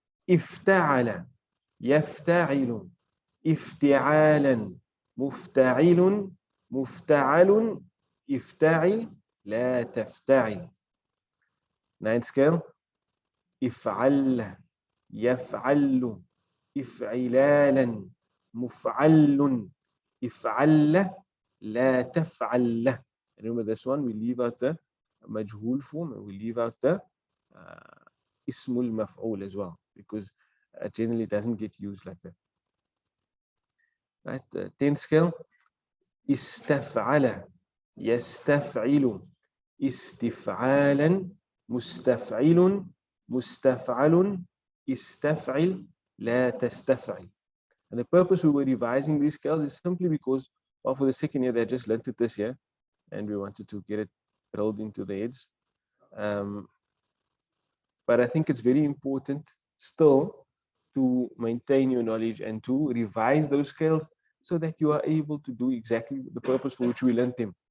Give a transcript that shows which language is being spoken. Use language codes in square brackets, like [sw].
[ar] افتعل يفتعل افتعالا مفتعل مفتعل افتعل لا تفتعل. [en] Ninth scale. [ar] افعل يفعل إفعلالا مفعل إفعل لا تفعل له. [en] Remember this one, we leave out the majhul form and we leave out the ismul maf'ul as well, because generally it doesn't get used like that. Right, 10th scale, [ar] استفعل يستفعل استفعالا مستفعل مستفعل استفعل لا تستفعل. [en] And the purpose we were revising these scales is simply because, well, for the second year they just learned it this year and we wanted to get it drilled into their heads. But I think it's very important still to maintain your knowledge and to revise those scales so that you are able to do exactly the purpose for which we learned them.